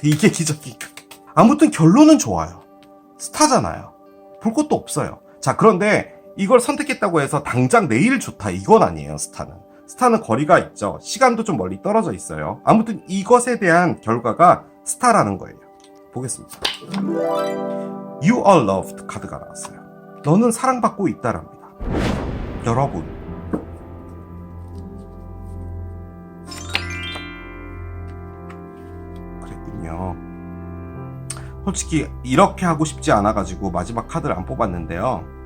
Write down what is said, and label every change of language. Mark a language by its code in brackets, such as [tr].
[ko] 이게 기적인가? 아무튼 결론은 좋아요. 스타잖아요. 볼 것도 없어요. 자, 그런데 이걸 선택했다고 해서 당장 내일 좋다. 이건 아니에요, 스타는. 스타는 거리가 있죠. 시간도 좀 멀리 떨어져 있어요. 아무튼 이것에 대한 결과가 스타라는 거예요. 보겠습니다. [en] You are loved [ko] 카드가 나왔어요. 너는 사랑받고 있다랍니다. 여러분, 그랬군요. 솔직히 이렇게 하고 싶지 않아가지고 마지막 카드를 안 뽑았는데요.